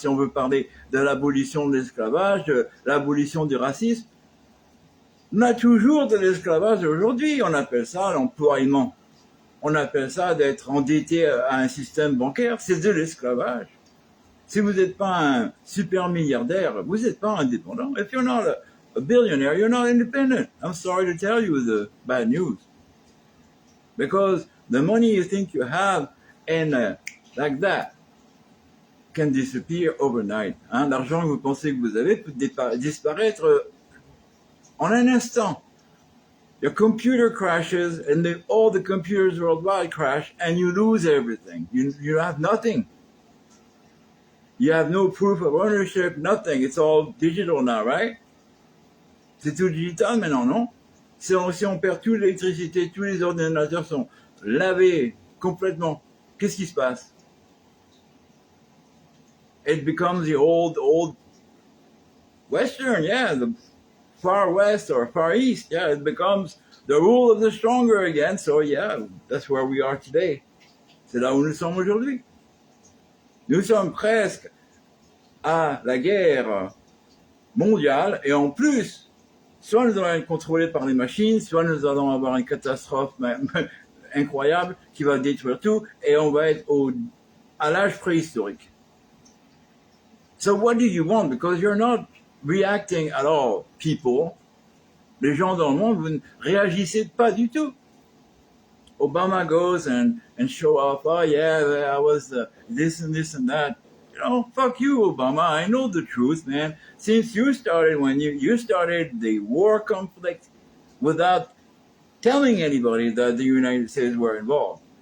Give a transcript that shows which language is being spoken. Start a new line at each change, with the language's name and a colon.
French: Si on veut parler de l'abolition de l'esclavage, de l'abolition du racisme, on a toujours de l'esclavage aujourd'hui. On appelle ça l'emploiement. On appelle ça d'être endetté à un système bancaire. C'est de l'esclavage. Si vous n'êtes pas un super milliardaire, vous n'êtes pas indépendant.
English: If you're not a billionaire, you're not independent. I'm sorry to tell you the bad news. Because the money you think you have and like that can disappear overnight.
French: Hein, l'argent que vous pensez que vous avez peut disparaître en un instant.
English: Your computer crashes and all the computers worldwide crash and you lose everything. You have nothing. You have no proof of ownership, nothing. It's all digital now, right?
French: C'est tout digital maintenant, non? Si on perd toute l'électricité, tous les ordinateurs sont lavés complètement, qu'est-ce qui se passe?
English: It becomes the old Western, yeah, the far West or far East, yeah, it becomes the rule of the stronger again. So yeah, that's where we are today.
French: C'est là où nous sommes aujourd'hui. Nous sommes presque à la guerre mondiale et en plus, soit nous allons être contrôlés par les machines, soit nous allons avoir une catastrophe incroyable qui va détruire tout et on va être à l'âge préhistorique.
English: So what do you want? Because you're not reacting at all, people.
French: Les gens dans le monde, vous ne réagissez pas du tout.
English: Obama goes and show off, oh yeah, I was this and this and that. You know, fuck you, Obama. I know the truth, man. Since you started, when you started the war conflict without telling anybody that the United States were involved.